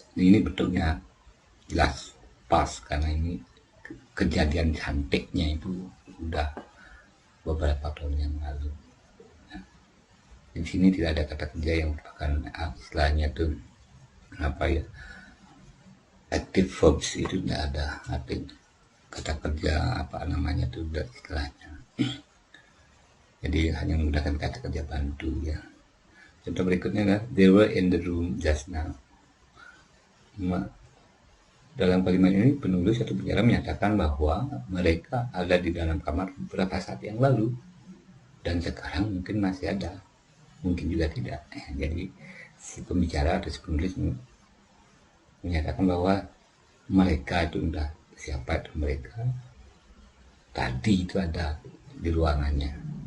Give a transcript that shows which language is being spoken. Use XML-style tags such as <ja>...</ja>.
<id>Ini bentuknya jelas pas karena ini kejadian cantiknya itu sudah beberapa tahun yang lalu. Ya. Di sini tidak ada kata kerja yang merupakan istilahnya tuh apa ya? Active verbs itu tidak ada, arti kata kerja apa namanya itu udah istilahnya. Jadi hanya menggunakan kata kerja bantu ya. Contoh berikutnya adalah</id> <en>they were in the room just now.</en> <id>Dalam kalimat ini penulis atau penjara menyatakan bahwa mereka ada di dalam kamar beberapa saat yang lalu dan sekarang mungkin masih ada, mungkin juga tidak. Jadi si pembicara atau si penulis menyatakan bahwa mereka itu entah siapa itu mereka tadi itu ada di ruangannya.</id>